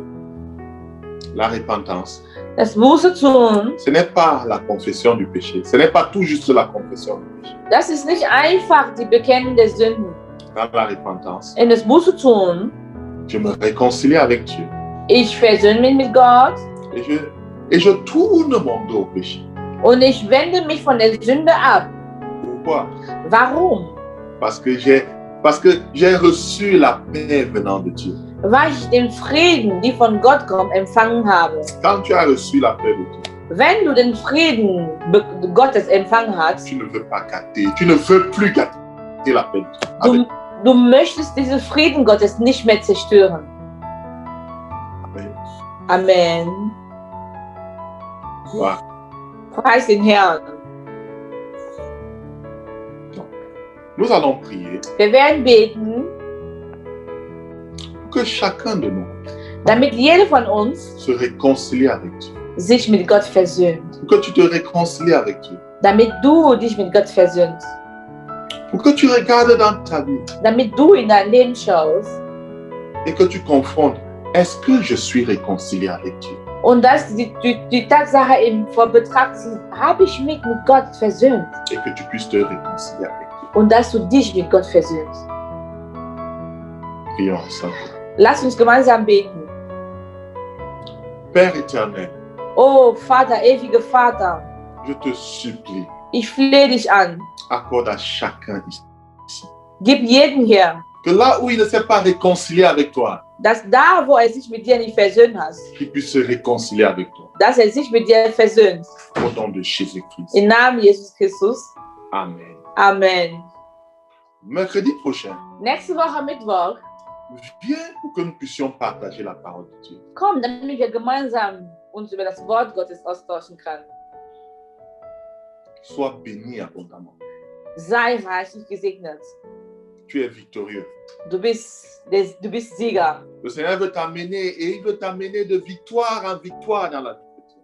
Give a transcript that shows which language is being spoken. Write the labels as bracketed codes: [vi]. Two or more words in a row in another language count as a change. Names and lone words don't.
[fr] La repentance, [de] Das Buße tun, [fr] ce n'est pas la confession du péché. Ce n'est pas tout juste la confession du péché. [de] das ist nicht einfach die Bekennung der Sünden. [fr] Dans la repentance, [de] In das Buße tun, [fr] je me réconcilie avec Dieu. [de] ich versöhne mich mit Gott [fr] Et je tourne mon dos au péché. [de] und ich wende mich von der Sünde ab. [fr] Pourquoi? [de] Warum? [fr] Parce que j'ai reçu la paix venant de Dieu. [de] Weil ich den Frieden, die von Gott kommt, empfangen habe. [fr] Quand tu as reçu la paix de Dieu, [de] Wenn du den Frieden Gottes empfangen hast, [fr] tu ne veux pas gâter, tu ne veux plus gâter la paix de Dieu. [de] du möchtest diesen Frieden Gottes nicht mehr zerstören. [fr] Amen. [de] Amen. [fr] Gloire. [de] Preis den Herrn. [fr] Nous allons prier [de] Wir werden beten, [fr] pour que chacun de nous [de] damit jeder von uns [fr] se réconcilie avec Dieu. [de] sich mit Gott versöhnt. [fr] Pour que tu te réconcilies avec Dieu. [de] Damit du dich mit Gott versöhnst. [fr] Pour que tu regardes dans ta vie [de] Damit du in dein Leben schaust [fr] et que tu confrontes. Est-ce que je suis réconcilié avec Dieu? [de] und dass die Tatsache in Betracht ziehst, habe ich mich mit Gott versöhnt. [fr] Et que tu puisses te réconcilier avec Dieu. [de] Und dass du dich mit Gott versöhnst. [fr] Prions ensemble. [de] Lass uns gemeinsam beten. [fr] Père éternel, [de] Oh Vater, ewiger Vater, [fr] je te supplie, [de] ich flehe dich an. [fr] accorde à chacun ici [de] Gib jedem hier, [fr] que là où il ne s'est pas réconcilié avec toi, [de] dass da, wo sich mit dir nicht versöhnt hast, [fr] qu'il puisse se réconcilier avec toi. [de] dass sich mit dir versöhnt. [fr] Au nom de Jésus-Christ. [de] Im Namen Jesus Christus. [fr] Amen. [de] Amen. [fr] Mercredi prochain, [de] Nächste Woche Mittwoch, [fr] viens pour que nous puissions partager la parole de Dieu. [de] komm, damit wir gemeinsam uns über das Wort Gottes austauschen können. [fr] Sois béni abondamment. [de] Sei reichlich gesegnet. [fr] Tu es victorieux. [de] Du bist Sieger. [fr] Le Seigneur veut t'amener et il veut t'amener de victoire en victoire dans la vie chrétienne.